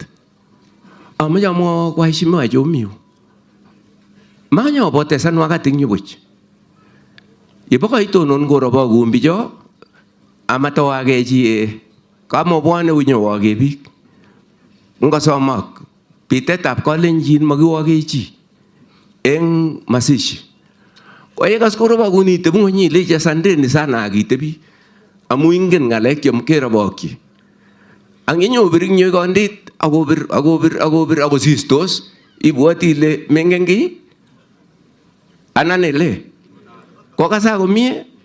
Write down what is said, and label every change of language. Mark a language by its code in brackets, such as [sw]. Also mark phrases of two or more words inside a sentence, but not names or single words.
[kln] Amache amwa [sw] kwa heshima [kln] jomiu manyopotesan wakati eng yubuch yebokoitonon korobo kumbicho amatowake chi kamobwane unyowoke biik ngosomak pitetab kalenjin makiwoke chi eng masishi koyekas korobo kuni tebu ng'ony ilechi [sw] asanteni sana [kln] akitebi amu ingen ng'alek kerobokyi ang inyobir ing yu kondit akobir akosistos ibwoti ile mengen ki anan ile kokasa komie